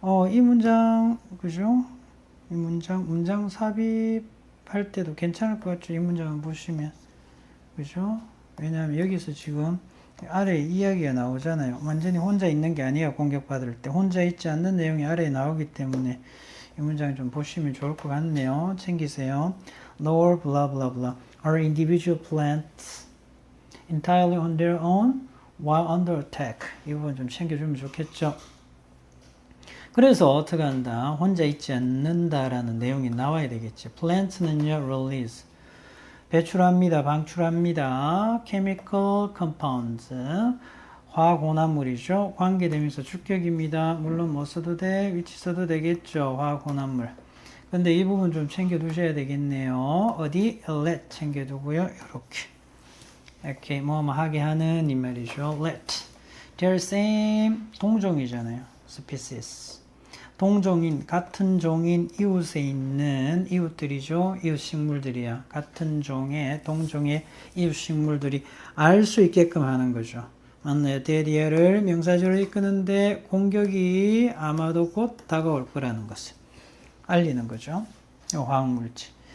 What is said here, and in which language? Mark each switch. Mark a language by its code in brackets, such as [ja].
[ko] 이 문장 그죠? 이 문장 삽입할 때도 괜찮을 것 같죠? 이 문장을 보시면 그죠? 왜냐하면 여기서 지금 아래에 이야기가 나오잖아요. 완전히 혼자 있는 게 아니야. 공격받을 때 혼자 있지 않는 내용이 아래에 나오기 때문에 이 문장 좀 보시면 좋을 것 같네요. 챙기세요. [en] Nor blah blah blah are individual plants entirely on their own while under attack. [ko] 이 부분 좀 챙겨주면 좋겠죠. 그래서 어떻게 한다? 혼자 있지 않는다라는 내용이 나와야 되겠지. [en] Plants는요, release. [ko] 배출합니다. 방출합니다. [en] chemical compounds. [ko] 화학혼합물이죠. 관계대명사 주격입니다. 물론 뭐 써도 돼, 위치 써도 되겠죠. 화학혼합물. 근데 이 부분 좀 챙겨두셔야 되겠네요. 어디? let 챙겨두고요. 이렇게 뭐 하게 하는 이 말이죠. [en] let. They're same [ko] 동종이잖아요. [en] species. [ko] 동종인, 같은 종인 이웃에 있는 이웃들이죠. 이웃 식물들이야. 같은 종의, 동종의 이웃 식물들이 알 수 있게끔 하는 거죠. 맞나요? 대리어를 명사절로 이끄는데 공격이 아마도 곧 다가올 거라는 것을 알리는 거죠. 화학물질.